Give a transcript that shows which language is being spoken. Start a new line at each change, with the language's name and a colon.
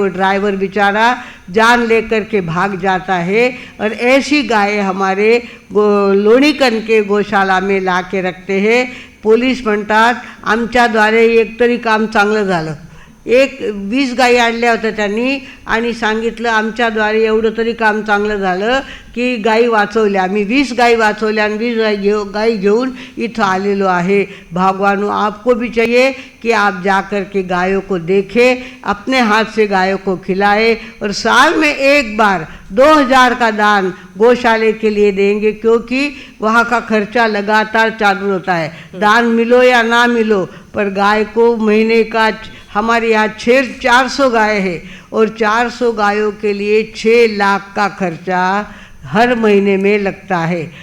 Hindi: वो ड्राइवर बेचारा जान लेकर के भाग जाता है। और ऐसी गाय हमारे लोणीकन के गौशाला में ला के रखते हैं।
Marathi: पोलीस म्हणतात आमच्याद्वारे एक तरी काम चांगलं झालं। 20 गायी आणल्या होत्या त्यांनी आणि सांगितलं आमच्याद्वारे एवढं तरी काम चांगलं झालं की गायी वाचवल्या। आम्ही 20 गायी वाचवल्या आणि 20 गायी घेऊन इथं आलेलो आहे।
Hindi: भगवानों, आपको भी चाहिए कि आप जा कर के गायों को देखें, अपने हाथ से गायों को खिलाएं और साल में एक बार 2000 का दान गौशाले के लिए देंगे, क्योंकि वहाँ का खर्चा लगातार चालू होता है। दान मिलो या ना मिलो, पर गाय को महीने का हमारे यहाँ 400 गाय है और 400 गायों के लिए 6 लाख का खर्चा हर महीने में लगता है।